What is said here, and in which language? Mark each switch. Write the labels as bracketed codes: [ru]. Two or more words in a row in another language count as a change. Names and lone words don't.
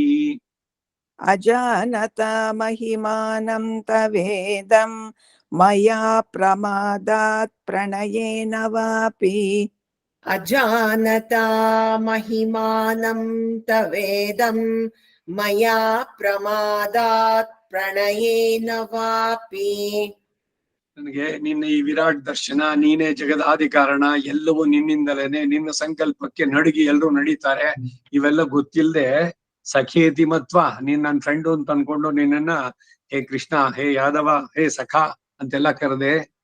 [sa] अजानता महिमानं तवेदं मया प्रमादात् प्रणयेन वापि. अजानता महिमानं तवेदं मया प्रमादात् प्रणयेन वापि. [kn] ನನಗೆ ನಿನ್ನ ಈ ವಿರಾಟ್ ದರ್ಶನ, ನೀನೇ ಜಗದಾದಿ ಕಾರಣ, ಎಲ್ಲವೂ ನಿನ್ನಿಂದಲೇನೆ, ನಿನ್ನ ಸಂಕಲ್ಪಕ್ಕೆ ನಡುಗಿ ಎಲ್ಲರೂ ನಡೀತಾರೆ. ಇವೆಲ್ಲ ಗೊತ್ತಿಲ್ಲದೆ [sa] सखेति मत्व, [kn] ನೀನ್ ನನ್ನ ಫ್ರೆಂಡು ಅಂತ ಅನ್ಕೊಂಡು ನಿನ್ನನ್ನ [sa] हे कृष्ण हे यादव हे सख [kn] ಅಂತೆಲ್ಲ ಕರೆದೆ.